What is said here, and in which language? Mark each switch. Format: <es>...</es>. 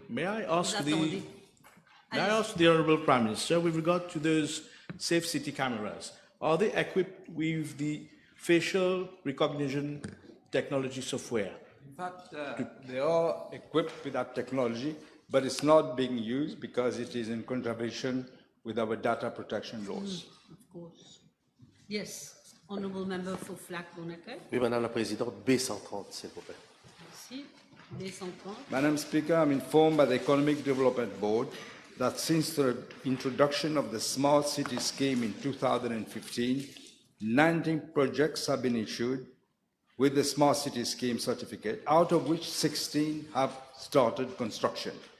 <en>May I ask the Honourable Prime Minister, with regard to those Safe City cameras, are they equipped with the facial recognition technology software? In fact, they are equipped with that technology, but it's not being used because it is in contravention with our data protection laws. Of course. Yes. Honourable member for Flac Bonacay.</en> <fr>Oui, Madame la Présidente, B130, s'il vous plaît. Merci. B130.</fr> <en>Madam Speaker, I'm informed by the Economic Development Board that since the introduction of the Smart City Scheme in 2015, 19 projects have been issued with the Smart City Scheme certificate, out of which 16 have started construction.</en>